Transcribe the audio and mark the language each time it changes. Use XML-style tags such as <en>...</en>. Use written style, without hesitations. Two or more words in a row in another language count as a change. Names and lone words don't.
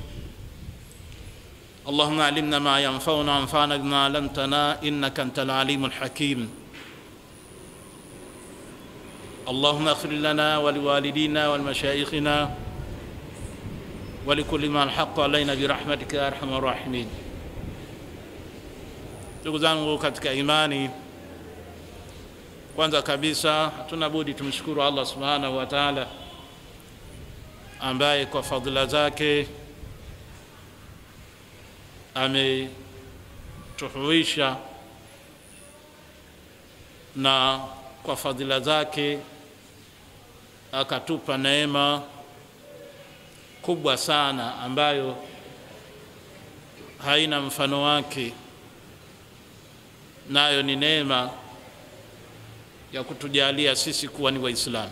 <ar>اللهم علمنا ما ينفعنا وانفعنا بما علمتنا إنك أنت العليم الحكيم. اللهم اغفر لنا ولوالدينا ولمشايخنا ولكل من حق علينا برحمتك يا أرحم الراحمين.</ar> <sw>Ndugu zangu katika imani, kwanza kabisa hatuna budi tumshukuru</sw> <ar>الله سبحانه وتعالى</ar> <sw>ambaye kwa fadhila zake ametuhuisha na kwa fadhila zake akatupa neema kubwa sana ambayo haina mfano wake, nayo ni neema ya kutujalia sisi kuwa ni Waislamu.</sw>